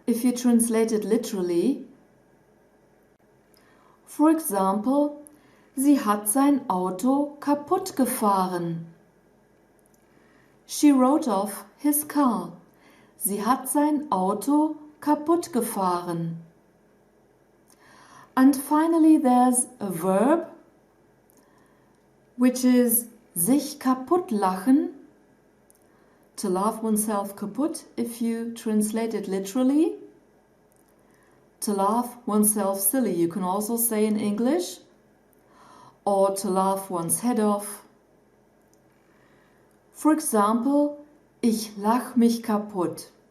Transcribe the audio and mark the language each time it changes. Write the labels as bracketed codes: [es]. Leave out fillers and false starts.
[en] If you translate it literally, for example, [de] sie hat sein Auto kaputt gefahren. [en] She wrote off his car. [de] Sie hat sein Auto kaputt gefahren. [en] And finally there's a verb which is [de] sich kaputt lachen. [en] To laugh oneself kaputt if you translate it literally. To laugh oneself silly, you can also say in English. Or to laugh one's head off. For example, [de] ich lach mich kaputt.